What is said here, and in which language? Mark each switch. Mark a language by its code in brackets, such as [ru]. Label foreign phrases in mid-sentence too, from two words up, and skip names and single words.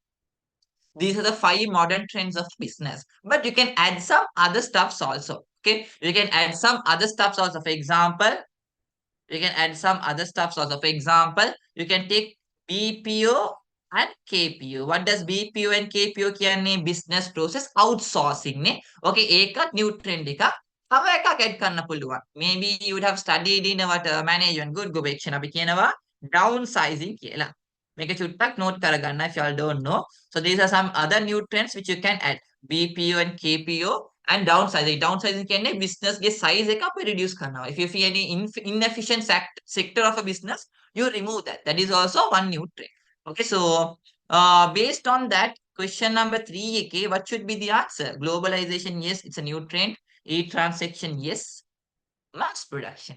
[en] These are the 5 modern trends of business. But you can add some other stuffs also. Okay, you can add some other stuffs also. For example, you can add some other stuff also. For example, you can take BPO and KPO. What does BPO and KPO කියන්නේ? Business process outsourcing නේ. [si] Okay, ඒකත් [en] new trend [si] එකක්. තව එකක් add කරන්න පුළුවන්. [en] Maybe you would have studied in what management good gobection [si] අපි කියනවා [en] downsizing කියලා. [si] මේක චුට්ටක් note කරගන්න [en] if you all don't know. So these are some other new trends which you can add. BPO and KPO and downsizing. [si] Downsizing කියන්නේ business ගේ size එක අපි reduce කරනවා. [en] If you see any inefficient sector of a business, you remove that. That is also one new trend. Okay, so based on that, question number 3, okay, what should be the answer? Globalization, yes, it's a new trend. E-transaction, yes. Mass production.